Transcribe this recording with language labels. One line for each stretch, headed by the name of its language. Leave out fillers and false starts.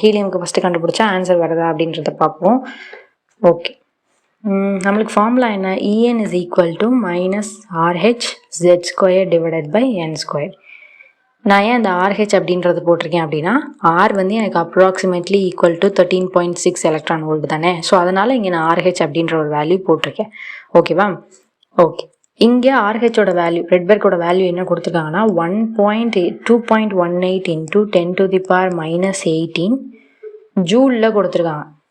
Tamil: ஹீலியம்க்கு first கண்டுபிடிச்சா answer வருதா அப்படின்றத பார்ப்போம். ஓகே, நம்மளுக்கு ஃபார்முலா என்ன?
English: En is equal to -RH z² divided by n².
Tamil: நான் ஏன் அந்த RH அப்படின்றது போட்டிருக்கேன் அப்படின்னா, R வந்து எனக்கு approximately equal to 13.6 electron volt தானே. ஸோ அதனால் இங்கே நான் RH அப்படின்ற ஒரு வேல்யூ போட்டிருக்கேன். ஓகேவா? ஓகே, இங்கே RHோட வேல்யூ, ரெட்பெர்க்கோட வேல்யூ என்ன கொடுத்துருக்காங்கன்னா 2.18 into 10⁻⁻18 ஜூலில் கொடுத்துருக்காங்க.